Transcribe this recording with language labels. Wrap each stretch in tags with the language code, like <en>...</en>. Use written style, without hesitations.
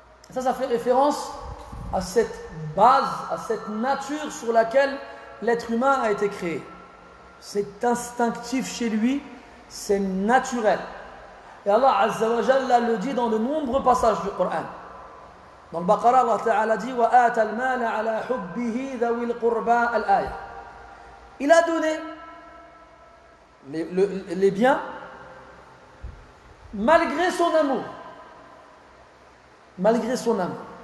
<fr>Ça fait référence à cette base, à cette nature sur laquelle l'être humain a été créé. C'est instinctif chez lui, c'est naturel. Et Allah Azza wa Jalla le dit dans de nombreux passages du Coran.</fr> <ar>Dans le Baqarah, Allah Ta'ala dit وَآتَ الْمَالَ عَلَى حُبِّهِ ذَوِي الْقُرْبَى الْآيَةِ.</ar> <fr>Il a donné les biens malgré son amour. Malgré son amour.</fr>